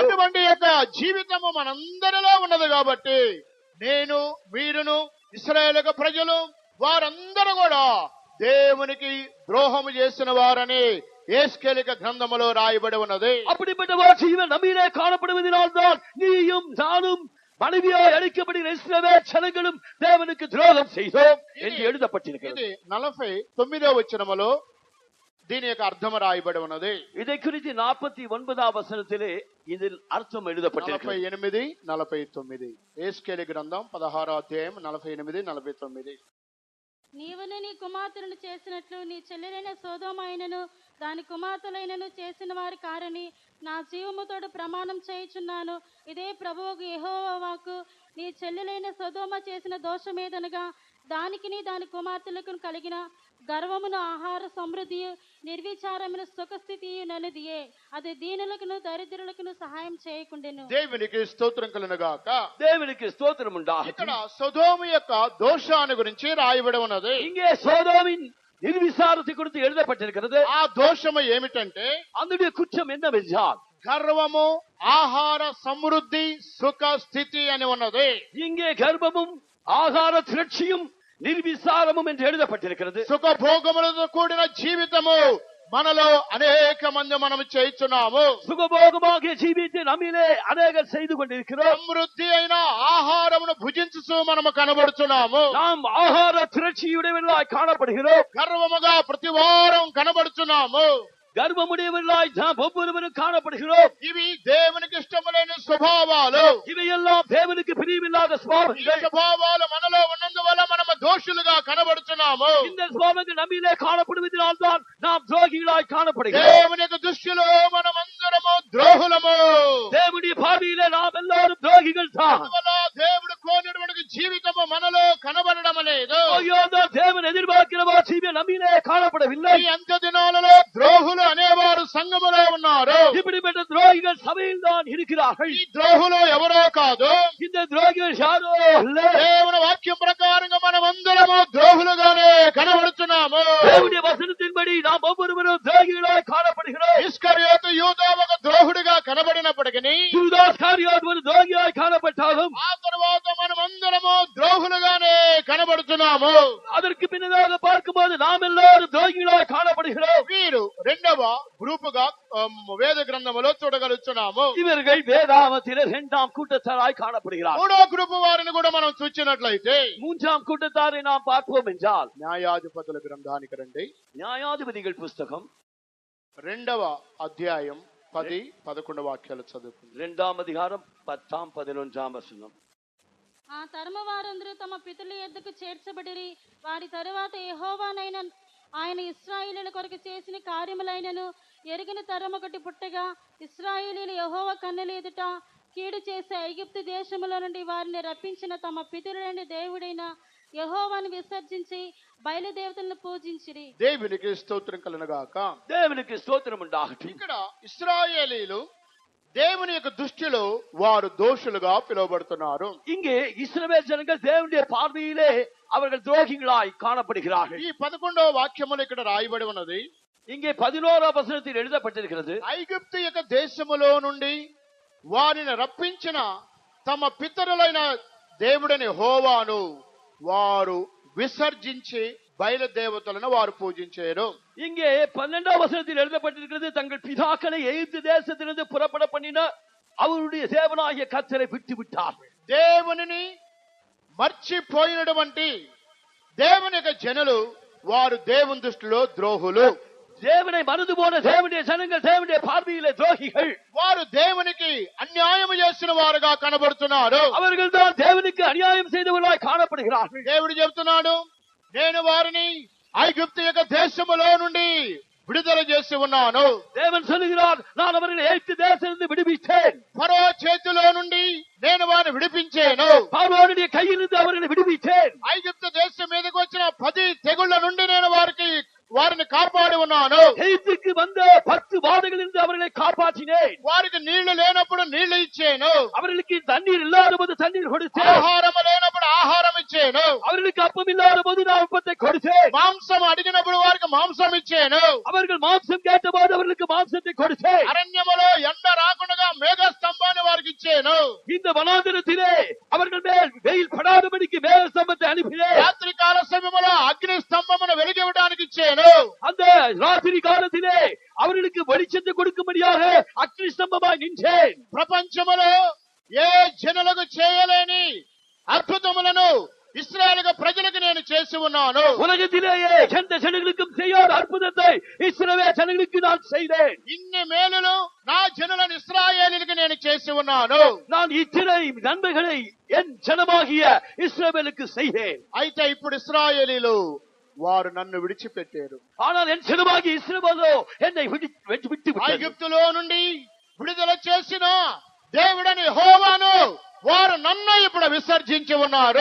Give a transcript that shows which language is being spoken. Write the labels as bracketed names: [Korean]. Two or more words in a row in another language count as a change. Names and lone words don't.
[Telugu] అటువంటి యొక్క జీవితము మనందరిలో ఉన్నది కాబట్టి నేను మీరును ఇశ్రాయేలు ప్రజలు వారందరూ కూడా దేవునికి ద్రోహము చేసిన వారని యేస్కేలు గ్రంథములో రాయబడి ఉన్నది. [Tamil] அப்படிப்பட்ட ஜீவன் நம்மிலே காணப்படுவதனால் தான் நீயும் நானும் மனைவியாய் அழைக்கப்படுகிற இஸ்ரவேல் ஜனங்களும் தேவனுக்கு துரோகம் செய்தோம் என்று எழுதப்பட்டிருக்கிறது. [Telugu] 49వ వచనములో దీని యొక్క అర్థం రాయబడి ఉన్నది. [Tamil] இதை குறித்து 49ஆம் வசனத்திலே இதில் அர்த்தம் எழுதப்பட்டிருக்கிறது. [Telugu] 48, 49 యేస్కేలు గ్రంథం 16వ అధ్యాయం 48, 49. నీవును నీ కుమార్తెలను చేసినట్లు నీ చెల్లెలైన సొదొమైనను దాని కుమార్తెలైనను చేసిన వారి కారని నా జీవముతోడు ప్రమాణం చేయుచున్నాను. ఇదే ప్రభువుకు యెహోవా వాక్కు. నీ చెల్లెలైన సొదొమ చేసిన దోషమేదనగా దానికిని దాని కుమార్తెలకు కలిగిన గర్వమును ఆహార సమృద్ధియు నిర్విచారమైన సుఖస్థితియు నన్నదియే. అది దీనులకును దరిద్రులకును సహాయం చేయకుండెను. దేవునికి స్తోత్రం కలుగును గాక. [Tamil] தேவனுக்கு ஸ்தோத்திரம் உண்டாகட்டும். [Telugu] ఇక్కడ సొదొమ యొక్క దోషాన్ని గురించి రాయబడి ఉన్నది. [Tamil] இங்கே சோதோமின் నిర్విచారத்தை குறித்து எழுதப்பட்டிருக்கிறது. [Telugu] ఆ దోషము ఏమిటంటే [Tamil] அதனுடைய குற்றம் என்னவென்றால் [Telugu] గర్వము, ఆహార సమృద్ధి, సుఖ స్థితి అని ఉన్నది. [Tamil] இங்கே கர்ப்பமும் ஆகார திரட்சியும் నిర్విచారமும் என்று எழுதப்பட்டிருக்கிறது. [Telugu] సుఖ భోగములతో కూడిన జీవితము మనలో అనేక మంది మనం చేస్తున్నాము. [Tamil] சுகபோகமாக ஜீவித்து நம்மிலே அநேகர் செய்து கொண்டிருக்கிறோம். [Telugu] సమృద్ధి అయిన ఆహారమును భుజించుతూ మనము కనబడుతున్నాము. [Tamil] நாம் ஆகார திரட்சியுடையவர்களாய் காணப்படுகிறோம். [Telugu] గర్వముగా ప్రతి వారం కనబడుతున్నాము. [Tamil] గర్వముடைయవர்களாய் நாம் ஒவ்வொருவரும் காணப்படுகிறோம். [Telugu] ఇవి దేవునికి ఇష్టములైన స్వభావాలు. [Tamil] இவையெல்லாம் தேவனுக்கு பிரியமில்லாத [Telugu] ఈ [Tamil] சுபாவங்கள். [Telugu] స్వభావాలు మనలో ఉన్నందువల్ల మనము దోషులుగా కనబడుతున్నాము. [Tamil] இந்த சுபாவங்கள் நம்மிலே காணப்படுவதனால் தான் நாம் துரோகிகளாய் காணப்படுகிறோம். [Telugu] దేవుని యొక్క దృష్టిలో మనమందరము ద్రోహులము. [Tamil] தேவனுடைய பார்வையிலே நாம் எல்லாரும் துரோகிகள் தான். [Telugu] అందువల్ల దేవుడు కోరినటువంటి జీవితము మనలో కనబడడం లేదు. [Tamil] ஐயோ, தேவன் எதிர்பார்க்கிற ஜீவியம் நம்மிலே காணப்படவில்லை. [Telugu] ఈ అంత్య దినాలలో ద్రోహులు అనేవారు సంఘములో ఉన్నారు. [Tamil] இப்படிப்பட்ட துரோகிகள் சபையில் தான் இருக்கிறார்கள். [Telugu] ఈ ద్రోహులు ఎవరో కాదు, [Tamil] இந்த துரோகிகள் யாரோ அல்ல. [Telugu] దేవుని వాక్యం ప్రకారంగా మనమందరము ద్రోహులుగానే కనబడుతున్నాము. [Tamil] தேவனுடைய வசனத்தின்படி நாம் ஒவ்வொருவரும் துரோகிகளாய் காணப்படுகிறோம். [Telugu] ఇస్కరియోతు యూదా ఒక ద్రోహుడిగా కనబడినప్పటికీ [Tamil] யூதாஸ்காரியோத் ஒரு துரோகியாய் காணப்பட்டாலும் [Telugu] ఆ తర్వాత మనమందరము ద్రోహులుగానే కనబడుతున్నాము. [Tamil] அதற்கு பின்னதாக பார்க்கும்போது நாம் எல்லாரும் துரோகிகளாய் காணப்படுகிறோம். [Telugu] వీరు రెండవ గ్రూపుగా వేద గ్రంథములో చూడగలుగుతున్నాము. [Tamil] இவர்கள் வேதாமத்திலே இரண்டாம் கூட்டத்தாராய் காணப்படுகிறார். [Telugu] మూడో గ్రూపు వారిని కూడా మనం చూచినట్లయితే [Tamil] மூன்றாம் கூட்டத்தாரை நாம் பார்ப்போம் என்றால் [Telugu] న్యాయాధిపతుల గ్రంథానికి రండి. [Tamil] நியாயாதிபதிகள் புஸ்தகம் [Telugu] 2వ అధ్యాయం 10-11 వాక్యాలు చదువుకుందాం. 2వ అధ్యాయం 10-11 వచనం. ఆ తరమ వారందరూ తమ పితరుల యొద్దకు చేర్చబడిరి. వారి తరువాత యెహోవానైన ఆయన ఇశ్రాయేలీయుల కొరకు చేసిన కార్యములైనను ఎరిగిన తరం ఒకటి పుట్టగా, ఇశ్రాయేలీయులు యెహోవా కన్నుల ఎదుట కీడు చేసే ఐగుప్తు దేశములో నుండి వారిని రప్పించిన తమ పితరులైన దేవుడైన యెహోవాను విసర్జించి బయలుదేవతలను పూజించిరి. దేవునికి స్తోత్రం కలుగుగాక. దేవునికి స్తోత్రం ఉండాలి. ఇక్కడ ఇశ్రాయేలీయులు దేవుని యొక్క దృష్టిలో వారు దోషులుగా పిలువబడుతున్నారు. [Tamil] இங்கே இஸ்ரவேல் ஜனங்கள் தேவனுடைய பார்வையிலே அவர்கள் துரோகிகளாய் காணப்படுகிறார்கள். [Telugu] ఈ 11వ వాక్యములో ఇక్కడ రాయబడి ఉన్నది. [Tamil] இங்கே 11వ వచనத்தில் எழுதப்பட்டிருக்கிறது. [Telugu] ఐగుప్తు యొక్క దేశములో నుండి వారిని రప్పించిన తమ పితరులైన దేవుడని యెహోవాను వారు విసర్జించి బయలుదేవతలను వారు పూజించారు. [Tamil] இங்கே 12వ వచనத்தில் எழுதப்பட்டிருக்கிறது, தங்கள் பிதாக்களை எகிப்து தேசத்திலிருந்து புறப்பட பண்ணின அவருடைய தேவனாகிய கர்த்தரை விட்டு விட்டார்கள். [Telugu] దేవునిని మర్చిపోయినటువంటి దేవుని యొక్క జనులు వారు దేవుని దృష్టిలో ద్రోహులు. [Tamil] தேவனை மறந்து போன தேவனுடைய ஜனங்கள் தேவனுடைய பார்வையிலே துரோகிகள். [Telugu] వారు దేవునికి అన్యాయం చేసిన వారుగా కనబడుతున్నారు. [Tamil] அவர்கள் தான் தேவனுக்கு அநியாயம் செய்தவர்களாய் காணப்படுகிறார்கள். [Telugu] దేవుడు చెప్తున్నాడు, నేను వారిని ఐగుప్తు యొక్క దేశములో నుండి విడుదల చేసి ఉన్నాను. [Tamil] தேவன் சொல்லுகிறார், நான் அவர்களை எகிப்து தேசத்திலிருந்து விடுவித்தேன். [Telugu] ఫరో చేతిలో నుండి నేను వారిని విడిపించాను. [Tamil] பார்வோனுடைய கையிலிருந்து அவர்களை விடுவித்தேன். [Telugu] ఐగుప్తు దేశం మీదకి వచ్చిన 10 తెగుళ్ల నుండి నేను వారిని కాపాడి ఉన్నాను. [Tamil] எகிப்துக்கு வந்த 10 வாதைகளிலிருந்து அவர்களை காப்பாற்றினேன். [Telugu] వారికి నీళ్లు లేనప్పుడు నీళ్లు ఇచ్చాను. [Tamil] அவர்களுக்கு தண்ணீர் இல்லாத போது தண்ணீர் கொடுத்தேன். [Telugu] ఆహారం లేనప్పుడు ఆహారం ఇచ్చాను. [Tamil] அவர்களுக்கு அப்பம் இல்லாத போது நான் அப்பத்தை கொடுத்தேன். [Telugu] మాంసం అడిగినప్పుడు వారికి మాంసం ఇచ్చాను. [Tamil] அவர்கள் மாம்சம் கேட்டபோது அவர்களுக்கு மாம்சத்தை கொடுத்தேன். [Telugu] అరణ్యములో ఎండ రాకుండా మేఘ స్తంభాన్ని వారికి ఇచ్చాను. [Tamil] இந்த வனாந்தரத்திலே அவர்கள் மேல் வெயில் படாதபடிக்கு மேக ஸ்தம்பத்தை அனுப்பினேன். [Telugu] రాత్రి కాల సమయంలో అగ్ని స్తంభమును వెలిగివ్వడానికి ఇచ్చాను. [Tamil] அந்த ராத்திரி காலத்திலே அவர்களுக்கு வெளிச்சத்தை கொடுக்கும்படியாக அக்னி ஸ்தம்பமாய் நின்றேன். [Telugu] ప్రపంచములో ఏ జనులకు చేయలేని అద్భుతములను ఇశ్రాయేలు ప్రజలకు నేను చేసి ఉన్నాను. [Tamil] உலகத்திலேயே எந்த ஜனங்களுக்கும் செய்யாத அற்புதத்தை இஸ்ரவேல் ஜனங்களுக்கு நான் செய்தேன். [Telugu] ఇన్ని మేలులు నా జనులను ఇశ్రాయేలులకు నేను చేసి ఉన్నాను. [Tamil] நான் இத்தனை நன்மைகளை என் ஜனமாகிய இஸ்ரவேலுக்கு செய்தேன். [Telugu] అయితే ఇప్పుడు ఇశ్రాయేలీలు వారు నన్ను విడిచిపెట్టారు. [Tamil] ஆனால் என் ஜனமாகிய இஸ்ரவேலோ என்னை விட்டு விட்டது. [Telugu] ఐగుప్తులో నుండి విడుదల చేసిన దేవుడని యెహోవాను వారు నన్ను ఇప్పుడు విసర్జించి ఉన్నారు.